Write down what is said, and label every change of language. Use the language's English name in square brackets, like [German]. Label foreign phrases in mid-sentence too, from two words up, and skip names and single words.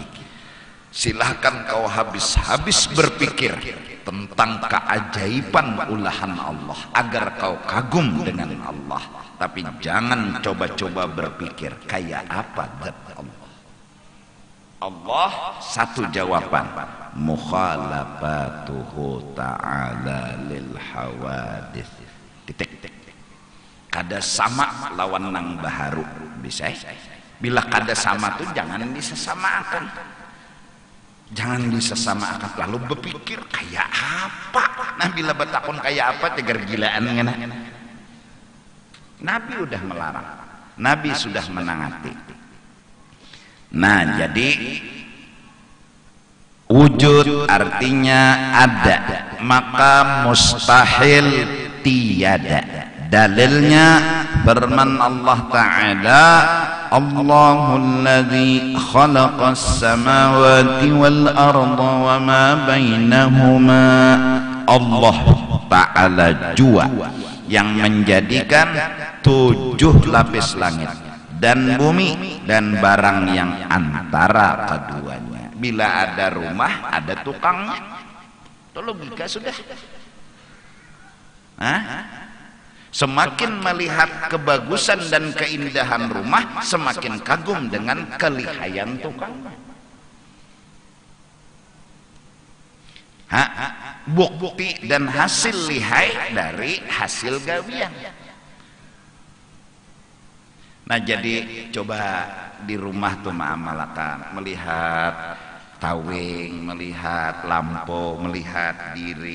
[Indonesian] Silahkan kau habis-habis berpikir tentang keajaiban ulahan Allah agar kau kagum dengan Allah, tapi jangan coba-coba berpikir kayak apa zat Allah. Allah satu jawaban, [Arabic] mukhalafatuhu ta'ala lil hawadits. [Indonesian] Titik. [Banjar] Kada sama lawan nang baharu bisa. Bila kada sama tuh jangan disesamakan. [Indonesian] Jangan disesamakan, lalu berpikir kayak apa. [Banjar] Nah bila betakun kayak apa, tegar gilaan ngena. [Indonesian] Nabi udah melarang, Nabi sudah menangati. Nah jadi wujud artinya ada, maka mustahil tiada. Dalilnya firman Allah Ta'ala, [Arabic] Allahul ladzi khalaqas samawati wal arda wa ma bainahuma. [Indonesian] Allah Ta'ala jua yang menjadikan 7 lapis langit dan bumi dan barang yang antara keduanya. Bila ada rumah ada tukangnya, itu logika sudah. Semakin melihat kebagusan dan keindahan rumah, semakin kagum dengan kelihayan tukang. Bukti dan hasil lihai dari hasil gawian. Nah jadi coba di rumah tuh ma'amalakan, melihat tawing, melihat lampu, melihat diri.